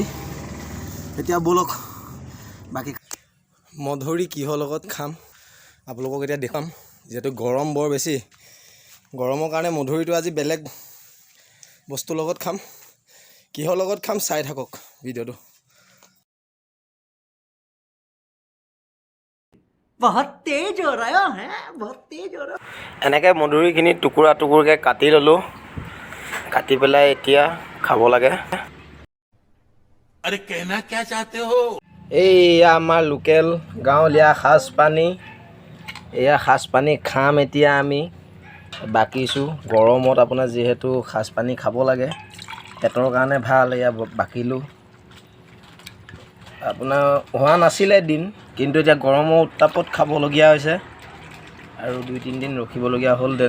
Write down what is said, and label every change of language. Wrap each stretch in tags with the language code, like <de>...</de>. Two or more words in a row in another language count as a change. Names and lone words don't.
<as>এতিয়া বলক বাকী মধুৰি কিহৰ লগত খাম আপোনালোকক এতিয়া দেখাম। যিহেতু গৰম বৰ বেছি, গৰমৰ কাৰণে মধুৰিটো আজি বেলেগ বস্তুৰ লগত খাম। কিহৰ লগত খাম চাই থাকক ভিডিঅ'টো।</as> <hi>बहुत तेज हो रहा है, बहुत तेज हो रहा है।</hi> <as>এনেকৈ মধুৰিখিনি টুকুৰা টুকুৰকৈ কাটি ল'লোঁ। কাটি পেলাই এতিয়া খাব লাগে।</as> <hi>अरे कहना क्या चाहते हो?</hi> <as>এইয়া আমাৰ লোকেল গাঁৱলীয়া সাজপানী। এয়া সাজপানী খাম এতিয়া আমি। বাকিছোঁ গৰমত আপোনাৰ যিহেতু সাজপানী খাব লাগে, পেটৰ কাৰণে ভাল। এয়া বাকিলোঁ। আপোনাৰ হোৱা নাছিলে দিন, কিন্তু এতিয়া গৰমৰ উত্তাপত খাবলগীয়া হৈছে আৰু 2-3 দিন ৰখিবলগীয়া হ'ল দেন।</as>